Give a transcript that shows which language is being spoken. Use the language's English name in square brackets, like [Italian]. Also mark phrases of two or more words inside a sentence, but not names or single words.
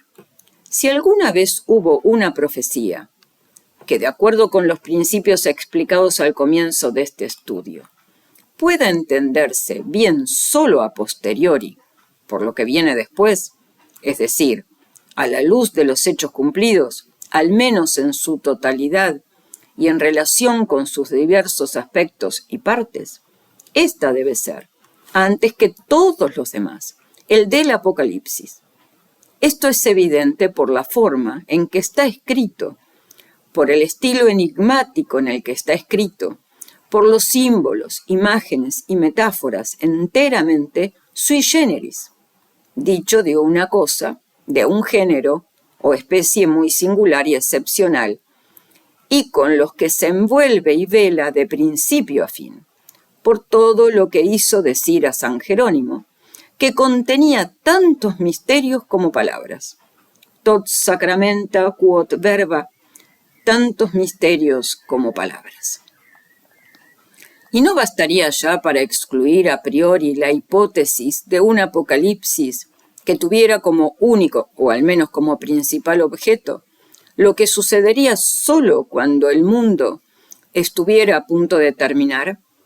[Spanish] Si alguna vez hubo una profecía que, de acuerdo con los principios explicados al comienzo de este estudio, pueda entenderse bien solo [Latin] a posteriori, [Spanish] por lo que viene después, es decir, a la luz de los hechos cumplidos, al menos en su totalidad y en relación con sus diversos aspectos y partes, esta debe ser, antes que todos los demás, el del Apocalipsis. Esto es evidente por la forma en que está escrito, por el estilo enigmático en el que está escrito, por los símbolos, imágenes y metáforas enteramente [Latin] sui generis, [Spanish] dicho de una cosa, de un género o especie muy singular y excepcional, y con los que se envuelve y vela de principio a fin, por todo lo que hizo decir a San Jerónimo, que contenía tantos misterios como palabras. [Latin] Tot sacramenta quod verba, [Spanish] tantos misterios como palabras. Y no bastaría ya para excluir [Latin] a priori [Spanish] la hipótesis de un apocalipsis que tuviera como único, o al menos como principal objeto, lo que sucedería solo cuando el mundo estuviera a punto de terminar.